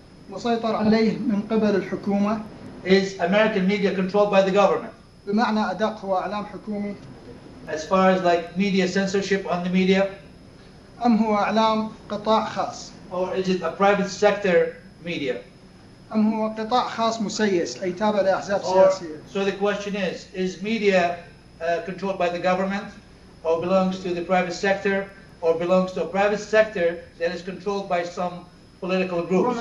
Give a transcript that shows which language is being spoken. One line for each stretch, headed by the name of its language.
Arabic: مسيطر عليه من قبل الحكومة؟
English: is American media controlled by the government?
Arabic: بمعنى أدق هو إعلام حكومي
English: as far as like media censorship on the media,
Arabic: أم هو إعلام قطاع خاص؟
English: or is it a private sector media?
Arabic: أم هو قطاع خاص مسيس أي تابع لأحزاب
English: Or,
Arabic: سياسية؟
English: so the question is media controlled by the government, or belongs to the private sector, or belongs to a private sector that is controlled by some political groups?